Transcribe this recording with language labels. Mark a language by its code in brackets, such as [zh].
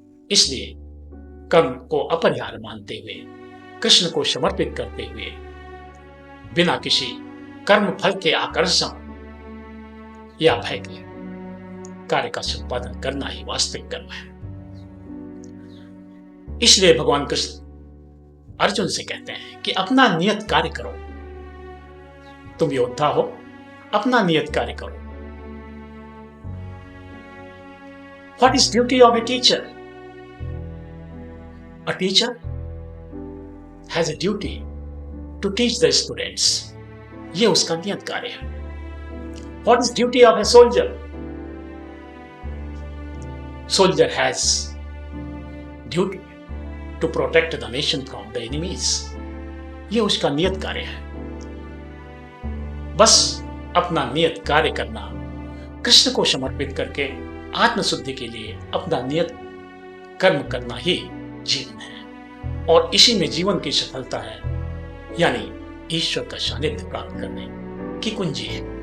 [hi] इसलिए कर्म को अपरिहार्य मानते हुए, कृष्ण को समर्पित करते हुए, बिना किसी कर्म फल के आकर्षण या भय के कार्य का संपादन करना ही वास्तविक कर्म है। इसलिए भगवान कृष्ण अर्जुन से कहते हैं कि अपना नियत कार्य करो। तुम योद्धा हो, अपना नियत कार्य करो। [en] What is duty of a teacher? A teacher has a duty to teach the students. [hi] ये उसका नियत कार्य है। [en] What is duty of a soldier? Soldier has duty to protect the nation from the enemies. [hi] ये उसका नियत कार्य है। बस अपना नियत कार्य करना, कृष्ण को समर्पित करके आत्मशुद्धि के लिए अपना नियत कर्म करना ही जीवन है और इसी में जीवन की सफलता है, यानी ईश्वर का सानिध्य प्राप्त करने की कुंजी है।